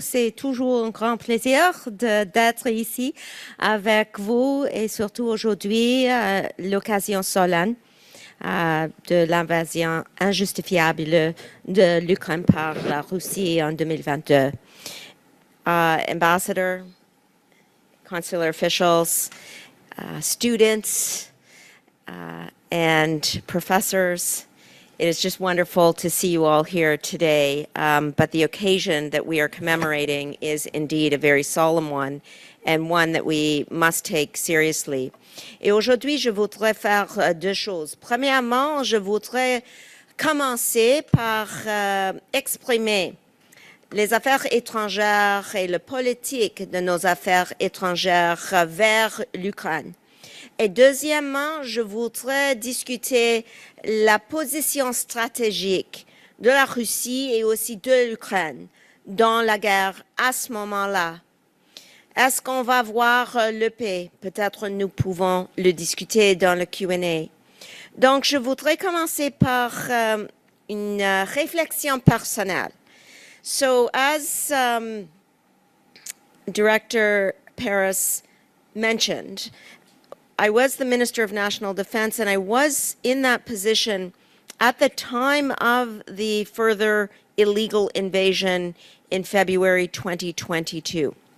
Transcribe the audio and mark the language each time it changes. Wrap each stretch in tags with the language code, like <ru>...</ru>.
<fr>C'est toujours un grand plaisir d'être ici avec vous et surtout aujourd'hui, l'occasion solennelle de l'invasion injustifiable de l'Ukraine par la Russie en 2022.</fr> <en>Ambassador, consular officials, students, and professors, it is just wonderful to see you all here today, but the occasion that we are commemorating is indeed a very solemn one and one that we must take seriously.</en> <fr>Et aujourd'hui, je voudrais faire deux choses. Premièrement, je voudrais commencer par exprimer les affaires étrangères et la politique de nos affaires étrangères vers l'Ukraine. Et deuxièmement, je voudrais discuter la position stratégique de la Russie et aussi de l'Ukraine dans la guerre à ce moment-là. Est-ce qu'on va voir le paix? Peut-être nous pouvons le discuter dans le Q&A. Donc, je voudrais commencer par une réflexion personnelle.</fr> <en>So, as Director Paris mentioned, I was the Minister of National Defense, and I was in that position at the time of the further illegal invasion in February 2022.</en>